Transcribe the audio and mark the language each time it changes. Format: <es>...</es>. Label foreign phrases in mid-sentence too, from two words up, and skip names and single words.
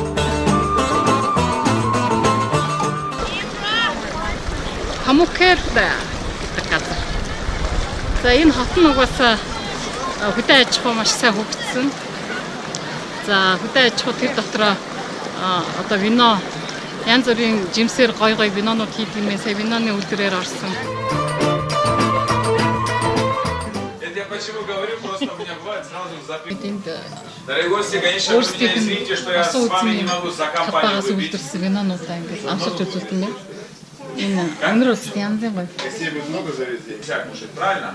<mn>Памуккала гэдэг газар. За энэ хот нь угаасаа хөдөө аж ахуй маш сайн хөгжсөн. За хөдөө аж ахуй тэр дотроо одоо вино янз бүрийн жимсээр гой винонууд хийдэг юм. Сая виноны үлдэрээр орсон.</mn> <ru>Я почему говорю, просто у меня бывает сразу записывать. Дорогие гости, конечно, вы меня извините, что я с вами не могу за компанию выпить. Если будет много завезли, нельзя кушать, правильно?</ru>